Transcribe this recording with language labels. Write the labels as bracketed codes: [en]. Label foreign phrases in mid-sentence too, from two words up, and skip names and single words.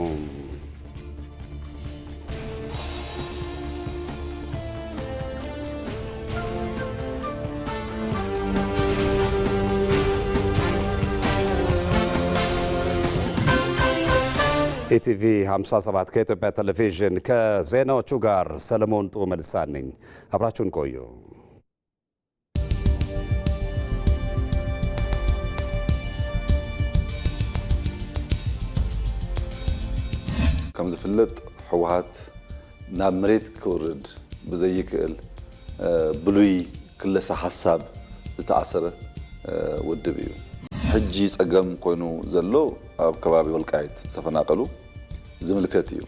[am] ኢቲቪ 57 ከኢትዮጵያ ቴሌቪዥን ከዜናዎቹ ጋር ሰለሞን ጡመልሳን ነኝ። አብራችሁን ቆዩ። [ti] ከም ዝፍለጥ ሕወሓት ናብ መሬት ክወርድ ብዘይክእል ብሉይ ክለሳ ሓሳብ ዝተኣሰረ ውድብ እዩ። ሕጂ ጸገም ኮይኑ ዘሎ ኣብ ከባቢ ወልቃይት ዝተፈናቀሉ ዝምልከት እዩ።